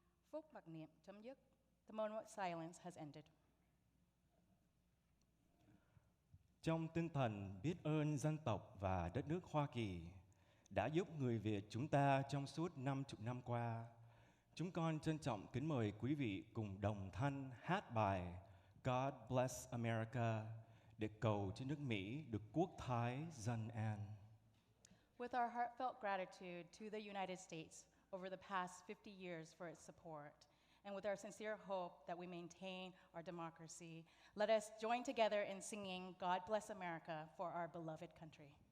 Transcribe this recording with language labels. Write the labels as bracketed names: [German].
[Vietnamese] Phút mặc niệm chấm dứt. [English] The moment of silence has ended. [Vietnamese] Trong tinh thần biết ơn dân tộc và đất nước Hoa Kỳ đã giúp người Việt chúng ta trong suốt 50 năm qua, chúng con trân trọng kính mời quý vị cùng đồng thanh hát bài God Bless America để cầu cho nước Mỹ được quốc thái dân an. [English] With our heartfelt gratitude to the United States over the past 50 years for its support, and with our sincere hope that we maintain our democracy, let us join together in singing God Bless America for our beloved country.